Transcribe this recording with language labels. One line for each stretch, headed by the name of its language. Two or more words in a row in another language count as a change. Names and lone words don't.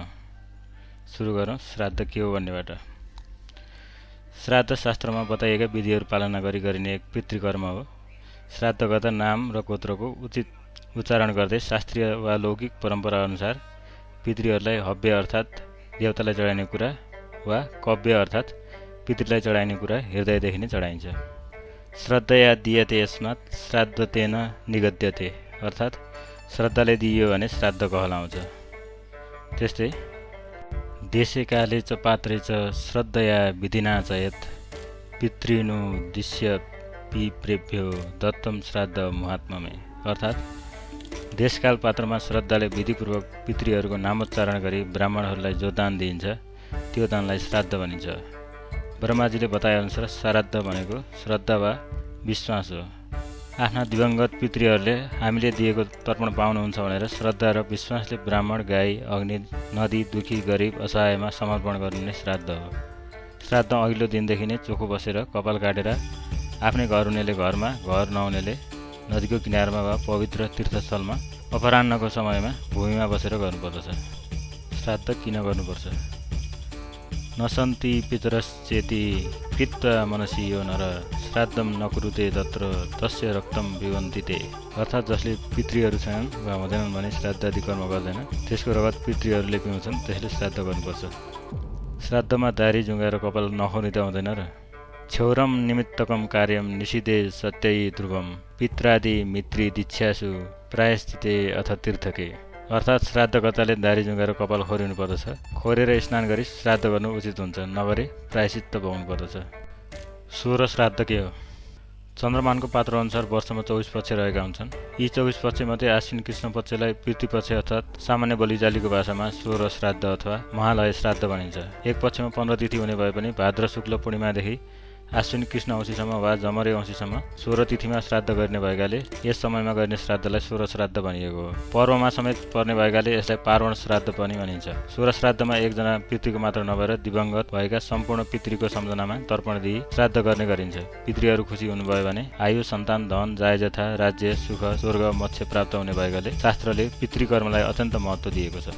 Nepali: सुरु गरौँ श्राद्ध के हो भन्नेबाट। श्राद्ध शास्त्रमा बताइएका विधिहरू पालना गरी गरिने एक पितृकर्म हो। श्राद्ध गर्दा नाम र गोत्रको उचित उच्चारण गर्दै शास्त्रीय वा लौकिक परम्परा अनुसार पितृहरूलाई हव्य अर्थात् देवतालाई चढाइने कुरा वा कव्य अर्थात् पितृलाई चढाइने कुरा हृदयदेखि नै चढाइन्छ।
Sanskrit: श्रद्धया दीयते यस्मात् श्राद्धतेन निगद्यते
Nepali: अर्थात् श्रद्धाले दिइयो भने श्राद्ध कहलाउँछ। त्यस्तै
Sanskrit: देशे काले च पात्रे च श्रद्धया विधिना च यत् पितृनुद्दिश्य पिप्रेभ्यो दत्तम श्राद्ध मुहात्ममे
Nepali: अर्थात् देशकाल पात्रमा श्रद्धाले विधिपूर्वक पितृहरूको नामोच्चारण गरी ब्राह्मणहरूलाई जो दान दिइन्छ त्यो दानलाई श्राद्ध भनिन्छ। ब्रह्माजीले बताएअनुसार श्राद्ध भनेको श्रद्धा वा विश्वास हो। आफ्ना दिवंगत पितृहरूले हामीले दिएको तर्पण पाउनुहुन्छ भनेर श्रद्धा र विश्वासले ब्राह्मण, गाई, अग्नि, नदी, दुखी, गरिब, असहायमा समर्पण गरिने श्राद्ध हो। श्राद्ध अघिल्लो दिनदेखि नै चोखो बसेर कपाल काटेर आफ्नै घर हुनेले घरमा, घर नहुनेले नदीको किनारमा वा पवित्र तीर्थस्थलमा अपराह्नको समयमा भूमिमा बसेर गर्नुपर्दछ। श्राद्ध किन गर्नुपर्छ?
Sanskrit: नसन्ति पितरश्चेति कृत्वा मनसि यो नर श्राद्धम नकुरुते तत्र तस्य रक्तम पिबन्ति ते
Nepali: अर्थात् जसले पितृहरू छैनन् वा हुँदैनन् भने श्राद्धादि कर्म गर्दैन त्यसको रगत पितृहरूले पिउँछन्, त्यसले श्राद्ध गर्नुपर्छ। श्राद्धमा दारी, जुङ्गा र कपाल नखौरिँदा त हुँदैन र।
Sanskrit: क्षौरम निमित्तकम कार्यम निषिद्धे सत्यै ध्रुवम पित्रादि मित्री दीक्षासु प्रायश्चिते अथ तीर्थके
Nepali: अर्थात् श्राद्धकर्ताले दारी, जुङ्गा र कपाल खोरिनु पर्दछ। खोरेर स्नान गरी श्राद्ध गर्नु उचित हुन्छ, नगरे प्रायश्चित्त भोग्नु पर्दछ। सोह्र श्राद्ध के हो? चन्द्रमानको पात्र अनुसार वर्षमा 24 पक्ष रहेका हुन्छन्। यी 24 पक्षमध्ये आश्विन कृष्ण पक्षलाई पितृपक्ष अर्थात् सामान्य बलिजालीको भाषामा सोह्र श्राद्ध अथवा महालय श्राद्ध भनिन्छ। एक पक्षमा 15 तिथि हुने भए पनि भाद्र शुक्ल पूर्णिमादेखि आश्विन कृष्ण औँसीसम्म वा जमरे औँसीसम्म 16 तिथिमा श्राद्ध गर्ने भएकाले यस समयमा गर्ने श्राद्धलाई सोह्र श्राद्ध भनिएको हो। पर्वमा समेत पर्ने भएकाले यसलाई पार्वण श्राद्ध पनि भनिन्छ। सोह्र श्राद्धमा एकजना पितृको मात्र नभएर दिवंगत भएका सम्पूर्ण पितृको सम्झनामा तर्पण दिई श्राद्ध गर्ने गरिन्छ। पितृहरू खुसी हुनुभयो भने आयु, सन्तान, धन, जायजथा, राज्य, सुख, स्वर्ग, मोक्ष प्राप्त हुने भएकाले शास्त्रले पितृकर्मलाई अत्यन्त महत्त्व दिएको छ।